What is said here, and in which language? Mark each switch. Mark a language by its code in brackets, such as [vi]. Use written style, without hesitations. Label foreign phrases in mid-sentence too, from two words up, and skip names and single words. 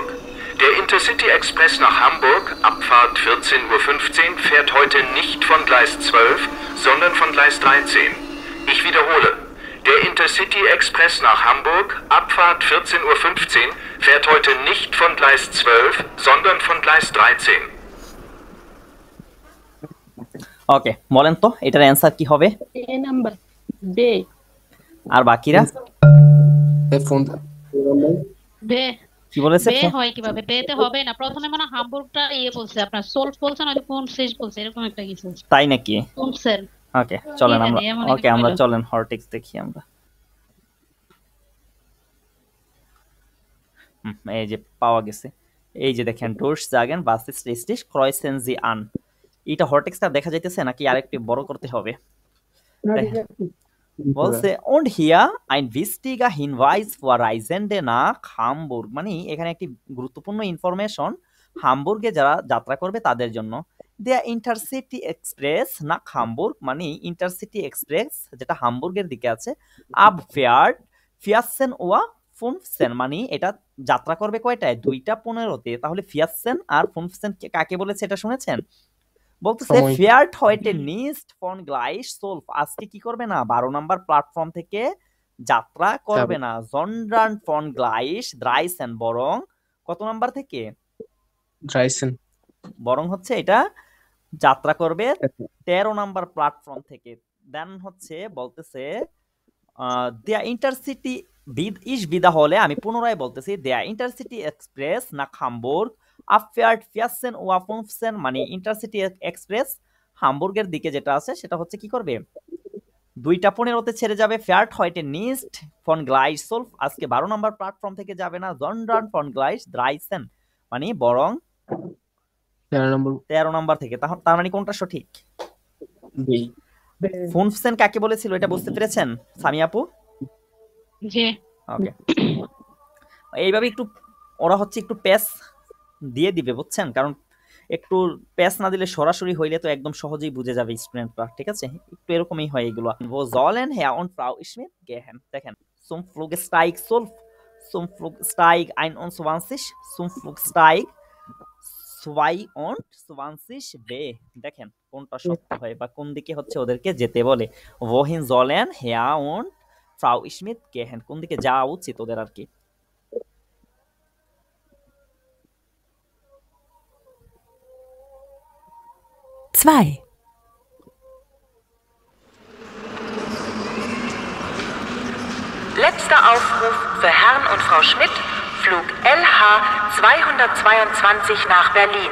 [de] Der Intercity Express nach Hamburg, Abfahrt 14:15 Uhr, fährt heute nicht von Gleis 12, sondern von Gleis 13. Ich wiederhole. Der Intercity Express nach Hamburg, Abfahrt 14:15 Uhr, fährt heute nicht von Gleis 12, sondern von Gleis 13. [bn] ওকে বলেন তো এটার অ্যানসার কি হবে? এ নাম্বার বে। আর বাকিরা বে কি বলেছে? বে হয় কিভাবে? বেতে হবে না, প্রথমে মানে হামবুর্গটা বলছে, আপনার সোলফ বলছে না, কোন শেষ বলছে, এরকম একটা কিছু। তাই নাকি? কোন সেল? ওকে চলেন আমরা, এমন ওকে একটা আমরা হলো। চলেন হরটেক্স দেখি আমরা। এই যে পাওয়া গেছে, এই যে দেখেন [de] Durchsagen, was ist richtig, kreuzen Sie an। [bn] এটা হরটেক্সটা দেখা যাইতেছে নাকি আরেকটু বড় করতে হবে? [de] বলছে und hier ein wichtiger Hinweis für Reisende nach Hamburg, [bn] মানে এখানে একটি গুরুত্বপূর্ণ ইনফরমেশন হামবুর্গে যারা যাত্রা করবে তাদের জন্য। [de] Der Intercity Express nach Hamburg, [bn] মানে ইন্টারসিটি এক্সপ্রেস যেটা হামবুর্গের দিকে আছে, [de] abfährt 14:15 [bn] মানে এটা যাত্রা করবে কয়টায়? 2:15-তে। তাহলে 14 আর 15 কাকে বলেছে এটা শুনেছেন? [de] বলতেছে ফেয়ার্ট heute nicht von Gleis 12, [bn] আজকে কি করবে না 12 নাম্বার প্ল্যাটফর্ম থেকে যাত্রা করবে না, [de] sondern von Gleis 13, [bn] বরং কত নাম্বার থেকে? 13 বরং হচ্ছে এটা যাত্রা করবে 13 নাম্বার প্ল্যাটফর্ম থেকে। দেন হচ্ছে বলতেছে [de] der Intercity ich wiederhole, [bn] আমি পুনরায় বলতেছি, [de] der Intercity Express nach Hamburg abfährt 14:15 [bn] মানে ইন্টারসিটি এক্সপ্রেস হামবুর্গের দিকে যেটা আছে সেটা হচ্ছে কি করবে? 2:15-তে ছেড়ে যাবে। [de] ফেয়ার্ট heute nicht von Gleis 12, [bn] আজকে 12 নাম্বার প্ল্যাটফর্ম থেকে যাবে না, [de] sondern von Gleis 13 [bn] মানে বরং 13 নাম্বার থেকে। তার মানে কোনটা সঠিক? 15 কাকে বলেছিল এটা বুঝতে পেরেছেন সামিয়া আপু? জি। ওকে এইভাবে একটু ওরা হচ্ছে একটু পেস দিয়ে দিবে বুঝছেন, কারণ একটু পেস না দিলে সরাসরি হইলে তো একদম সহজেই বুঝে যাবে স্টুডেন্টরা, ঠিক আছে? একটু এরকমই হয় এগুলো। [de] wo sollen Herr und Frau Schmidt gehen? [bn] দেখেন [de] zum Flugsteig 12, zum Flugsteig 21, zum Flugsteig 22b, [bn] দেখেন কোনটা সত্য হয় বা কোন দিকে হচ্ছে ওদেরকে যেতে বলে। [de] wohin sollen Herr und Frau Schmidt gehen, কোন দিকে যাওয়া উচিত ওদের আর কি। Zwei. Letzter Aufruf für Herrn und Frau Schmidt, Flug LH 222 nach Berlin.